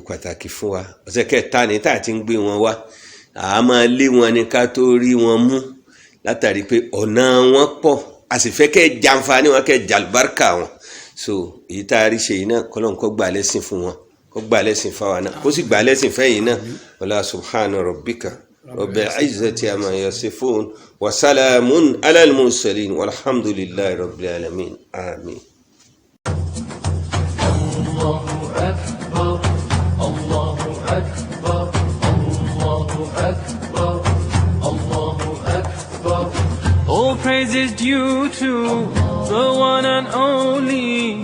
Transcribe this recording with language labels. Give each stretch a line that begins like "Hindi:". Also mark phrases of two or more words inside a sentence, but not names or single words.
Yoruba: pàtàkì fún wa ọ̀sẹ̀ kẹta ní tá à ti ń gbé wọn wá àá máa lé wọn ní ká tó rí wọn mú látàrí pé ọ̀nà wọn pọ̀ a sì fẹ́ kẹ́ jàǹfààní wọn kẹ́ jàlùbáríkà wọn so èyí tá a rí ṣe yìí náà kọ́lọ́n kọ́ gbà lẹ́sìn fún wọn kó ó gbà lẹ́sìn fáwa náà kó sì gbà lẹ́sìn fẹ́yìn náà
Arabic: ولا سبحان ربك رب العزة عما يصفون وسلام على المرسلين والحمد لله رب العالمين آمين.
English: All praise is due to the one and only.